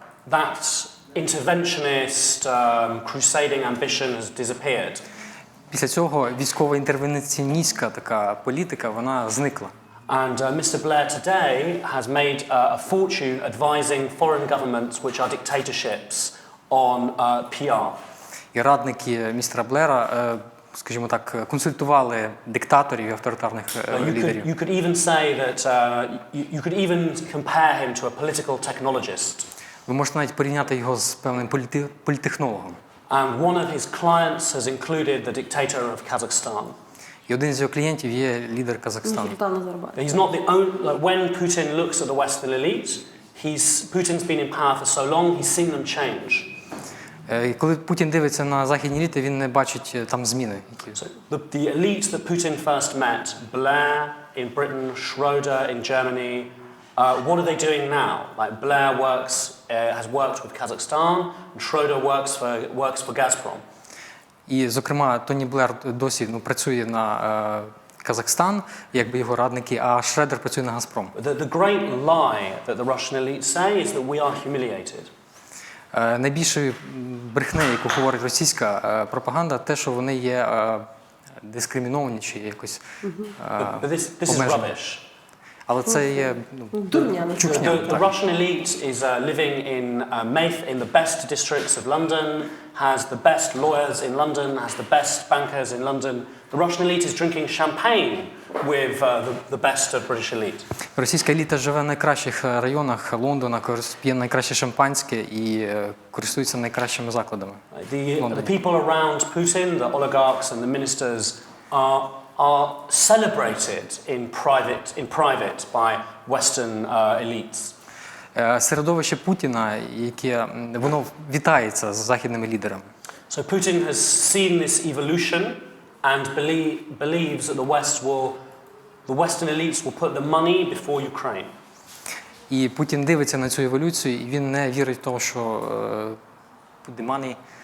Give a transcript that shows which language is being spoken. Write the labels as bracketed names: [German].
[English] that interventionist crusading ambition has disappeared. [Ukrainian] після цього військово-інтервенціоністська така політика, вона зникла. [English] And Mr. Blair today has made a fortune advising foreign governments which are dictatorships on PR. [Ukrainian] І радники містера Блера, скажімо так, консультували диктаторів і авторитарних лідерів. [English] You could even say that you could even compare him to a political technologist. [Ukrainian] Ви можете навіть порівняти його з певним політтехнологом. [English] And one of his clients has included the dictator of Kazakhstan. [Ukrainian] І один з його клієнтів є лідер Казахстану. [English] He's not the only, like when Putin looks at the Western elite, Putin's been in power for so long, he's seen them change. [Ukrainian] І коли Путін дивиться на західні еліти, він не бачить там зміни. [English] So the elites that Putin first met, Blair in Britain, Schroeder in Germany, what are they doing now? Like Blair has worked with Kazakhstan, and Schroeder works for Gazprom. [Ukrainian] І, зокрема, Тоні Блер досі працює на Казахстан, якби його радники, а Шредер працює на Газпром. [English] The great lie that the Russian elite say is that we are humiliated. [Ukrainian] Найбільшою брехнею, яку говорить російська пропаганда, те, що вони є дискриміновані чи якось [English] But this is rubbish. [Ukrainian] Але це є чушня. [English] The Russian elite is living in the best districts of London, has the best lawyers in London, has the best bankers in London. The Russian elite is drinking champagne with the best of British elite. [Ukrainian] Російська еліта живе в найкращих районах Лондона, п'є найкраще шампанське і користується найкращими закладами. [English] The people around Putin, the oligarchs and the ministers are celebrated in private by Western elites. [Ukrainian] Середовище Путіна, яке воно вітається з західними лідерами. [English] So Putin has seen this evolution and believes that the Western elites will put the money before Ukraine. [Ukrainian] І Путін дивиться на цю еволюцію, і він не вірить в те, що [English] put the money.